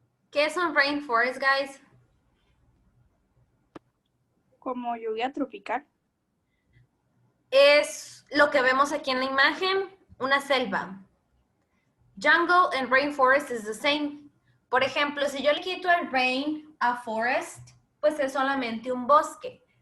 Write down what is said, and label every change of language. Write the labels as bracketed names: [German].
[Spanish] ¿Qué es un rainforest, guys? Como lluvia tropical. Es lo que vemos aquí en la imagen, una selva. [English] Jungle and rainforest is the same. [Spanish] Por ejemplo, si yo le quito el rain a forest, pues es solamente un bosque.